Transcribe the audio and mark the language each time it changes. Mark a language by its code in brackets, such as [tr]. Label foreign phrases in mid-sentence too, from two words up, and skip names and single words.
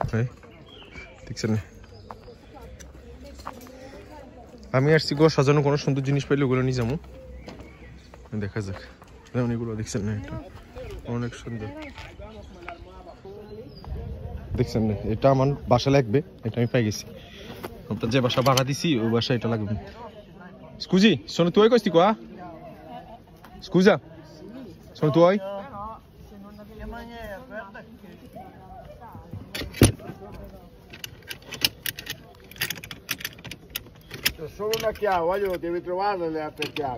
[bn] হ্যাঁ দেখছেন, আমি আসছি গো সাজানো কোনো সুন্দর জিনিস পাইলে ওগুলো নিয়ে যাবো, দেখা যাক। যেমন এগুলো দেখছেন না, এটা অনেক সুন্দর, দেখছেন না, এটা আমার বাসা লাগবে, এটা আমি পাই গেছি। আপনার যে বাসা ভাড়া দিছি ওই বাসা এটা লাগবে। [it] Scusi, sono tuoi questi qua? Scusa, sono tuoi? C'è solo una chiave, voglio, devi trovare le altre chiavi.